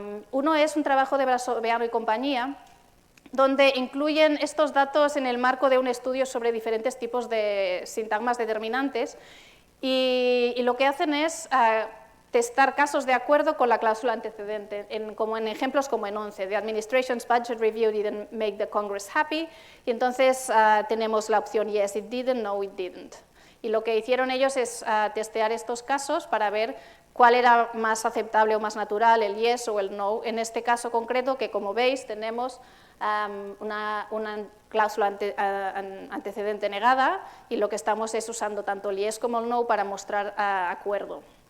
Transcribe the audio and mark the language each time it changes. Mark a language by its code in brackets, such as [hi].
[es] Uno es un trabajo de Brasoveano y compañía, donde incluyen estos datos en el marco de un estudio sobre diferentes tipos de sintagmas determinantes, y lo que hacen es testar casos de acuerdo con la cláusula antecedente, como en ejemplos como en 11. [en] The administration's budget review didn't make the Congress happy, [es] y entonces tenemos la opción [en] yes, it didn't, no, it didn't. [es] Y lo que hicieron ellos es testear estos casos para ver cuál era más aceptable o más natural, el yes o el no. En este caso concreto, que como veis tenemos una cláusula antecedente negada, y lo que estamos es usando tanto el yes como el no para mostrar acuerdo.